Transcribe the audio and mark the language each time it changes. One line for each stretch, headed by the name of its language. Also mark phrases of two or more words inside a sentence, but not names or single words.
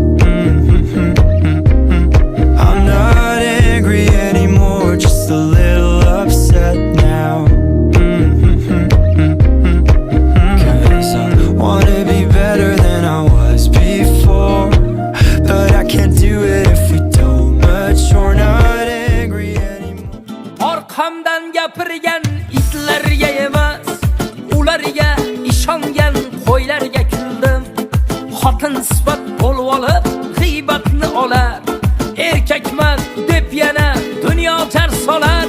English: I'm not angry anymore, just a little upset now. Cause I wanna be better than I was before, but I can't do it if we don't mature. Not angry anymore.
Uzbek: Arkamdan gapirgan itlarga emas, ularga ishongan qo'ylarga kuldim. Xotin sifat bo'lib olib, g'iybatni olar. Erkakman deb yana dunyo jar solar.